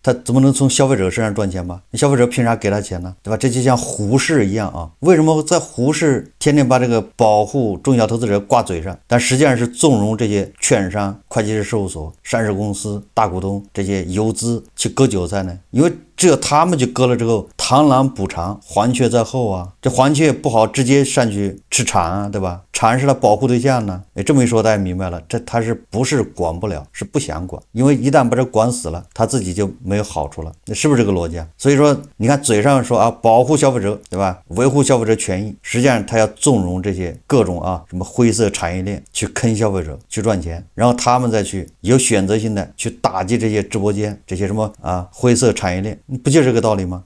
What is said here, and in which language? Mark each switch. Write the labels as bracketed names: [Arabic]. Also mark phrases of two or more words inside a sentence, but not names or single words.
[Chinese] 他怎麼能從消費者身上賺錢嗎？消費者憑啥給他錢呢？對吧？這就像胡適一樣啊。為什麼在胡適天天把這個保護中小投資者掛嘴上，但實際上是縱容這些券商、會計師事務所、上市公司、大股東這些游資去割韭菜呢？因為這他們就割了之後，螳螂捕蟬，黃雀在後啊。這黃雀不好直接上去吃蟬啊，對吧？蟬是他保護對象呢。這麼一說大家明白了，這他是不是管不了，是不想管，因為一旦把這管死了，他自己就沒有好處了。那是不是這個邏輯啊？所以說你看嘴上說啊，保護消費者，對吧？維護消費者權益，實際上他要縱容這些各種啊什麼灰色產業鏈去坑消費者去賺錢，然後他們再去有選擇性的去打擊這些直播間這些什麼啊灰色產業鏈，不就是這個道理嗎？